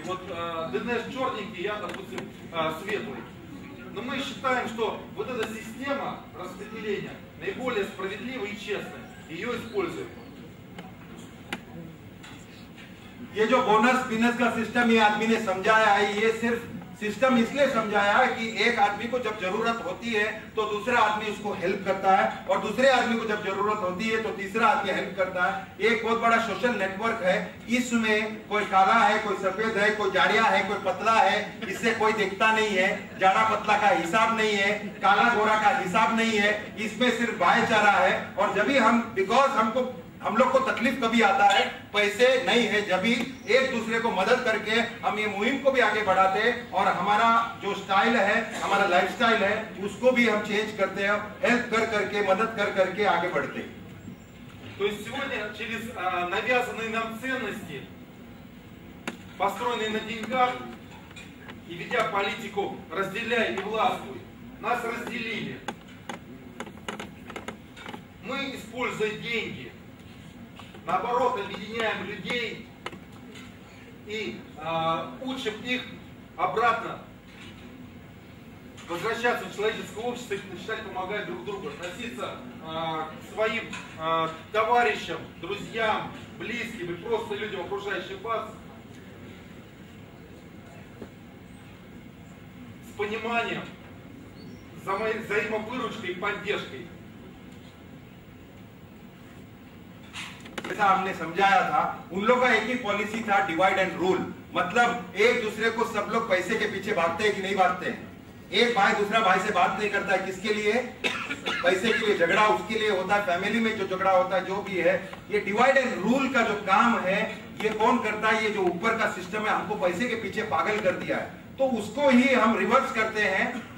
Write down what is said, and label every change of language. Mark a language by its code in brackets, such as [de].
[ru] Вот Динеш черненький, я, допустим, светлый. Но мы считаем, что вот эта система распределения наиболее справедливая и честная. Ее используем. [hi] ये जो bonus business का सिस्टम ये आदमी ने समझाया है, ये सिर्फ सिस्टम इसलिए समझाया है कि एक आदमी को जब जरूरत होती है तो दूसरा आदमी उसको हेल्प करता है, और दूसरे आदमी को जब जरूरत होती है तो तीसरा आदमी हेल्प करता है। एक बहुत बड़ा सोशल नेटवर्क है। इसमें कोई काला है, कोई सफेद है, कोई जाड़िया है, कोई पतला है, इससे कोई दिखता नहीं है। जाड़ा पतला का हिसाब नहीं है, काला गोरा का हिसाब नहीं है, इसमें सिर्फ भाईचारा है। और जब भी हम लोग को तकलीफ कभी आता है, पैसे नहीं है, जब भी एक दूसरे को मदद करके हम ये मुहिम को भी आगे बढ़ाते हैं, और हमारा जो स्टाइल है, हमारा लाइफस्टाइल है, उसको भी हम चेंज करते हैं, हेल्प कर करके, मदद कर करके आगे बढ़ते हैं। [ru] То есть сегодня через навязанные нам ценности, построенные на деньгах, и ведя политику «разделяй и властвуй», нас разделили. Мы, используя деньги, наоборот, объединяем людей и учим их обратно возвращаться в человеческое общество и начинать помогать друг другу, относиться к своим товарищам, друзьям, близким и просто людям, окружающим вас, с пониманием, взаимовыручкой и поддержкой. [hi] जैसा हमने समझाया था, उन लोगों का एक ही पॉलिसी था, डिवाइड एंड रूल। मतलब एक दूसरे को सब लोग पैसे के पीछे भागते हैं कि नहीं भागते हैं। एक भाई दूसरा भाई से बात नहीं करता है, किसके लिए? पैसे के लिए। झगड़ा उसके लिए होता है, फैमिली में जो झगड़ा होता है, जो भी है। ये डिवाइड एंड रूल का जो काम है, ये कौन करता है? ये जो ऊपर का सिस्टम है, हमको पैसे के पीछे पागल कर दिया है, तो उसको ही हम रिवर्स करते हैं।